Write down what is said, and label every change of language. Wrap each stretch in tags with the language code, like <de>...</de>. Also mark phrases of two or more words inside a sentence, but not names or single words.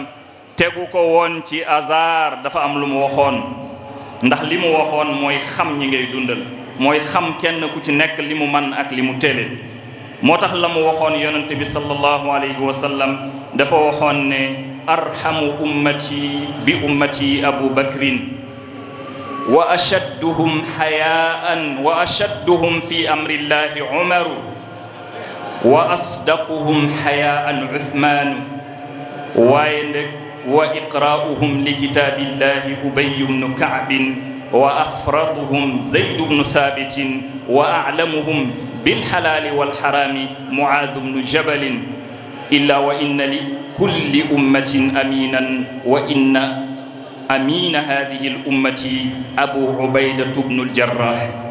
<wo>tegu ko woon ci hasard dafa am lu mu waxoon ndax li mu waxoon mooy xam ñi ngay dundal mooy xam kenn ku ci nekk li mu man ak li mu télé moo tax la mu waxoon yonente bi</wo> <ar>صلى الله عليه وسلم</ar> <wo>dafa waxoon ne</wo> <ar>أرحم أمتي بأمتي أبو بكر وأشدهم حياء وأشدهم في أمر الله عمر وأصدقهم حياء عثمان</ar> <wo>waaye ndeg</wo> <ar>وأقرؤهم لكتاب الله أبي بن كعب وأفرضهم زيد بن ثابت وأعلمهم بالحلال والحرام معاذ بن جبل ألا وإن لكل أمة أمينا وإن أمين هذه الأمة أبو عبيدة بن الجراح</ar>